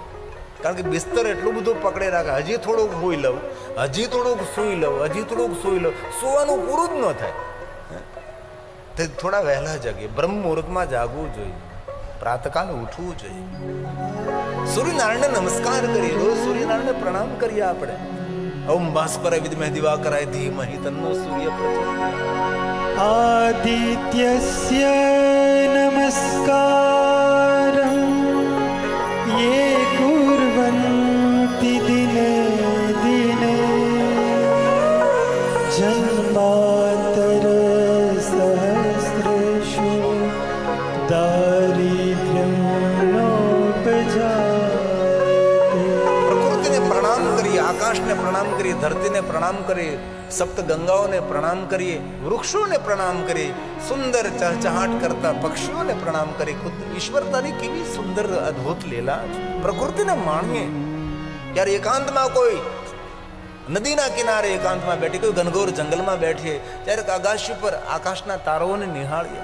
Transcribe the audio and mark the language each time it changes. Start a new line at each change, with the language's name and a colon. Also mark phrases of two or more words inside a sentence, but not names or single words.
Gujarati: કારણ કે બિસ્તર એટલું બધું પકડે રાખે, હજી થોડુંક સૂઈ લઉં, હજી થોડુંક સૂઈ લઉં, હજી થોડુંક સૂઈ લઉં, સુવાનું પૂરું જ ન થાય. તે થોડા વહેલા જાગીએ, બ્રહ્મ મુહૂર્તમાં જાગવું જોઈએ, પ્રાતકાલ ઉઠવું જોઈએ, સૂર્યનારાયણને નમસ્કાર કરીએ, રોજ સૂર્યનારાયણને પ્રણામ કરીએ આપણે.
Sanskrit: ओम भास्कराय विद्महे दिवाकराय धीमहि तन्नो सूर्य प्रचोदयात्. आदित्यस्य नमस्कारं ये कुर्वन्ति दिने दिने जन्मान्तर सहस्रेषु दारिद्र्यं नोपजायते.
Gujarati: પ્રકૃતિને પ્રણામ કરીએ, આકાશને પ્રણામ કરીએ, ધરતીને પ્રણામ કરીએ, સપ્ત ગંગાઓને પ્રણામ કરીએ, વૃક્ષોને પ્રણામ કરીએ, સુંદર ચહચહાટ કરતા પક્ષીઓને પ્રણામ કરીએ. ખુદ ઈશ્વરતાની કેવી સુંદર અદ્ભુત લીલા છે. પ્રકૃતિને માણીએ. ત્યારે એકાંતમાં કોઈ નદીના કિનારે એકાંતમાં બેઠી, કોઈ ઘનઘોર જંગલમાં બેઠીએ, ત્યારે આકાશ ઉપર આકાશના તારાઓને નિહાળીએ.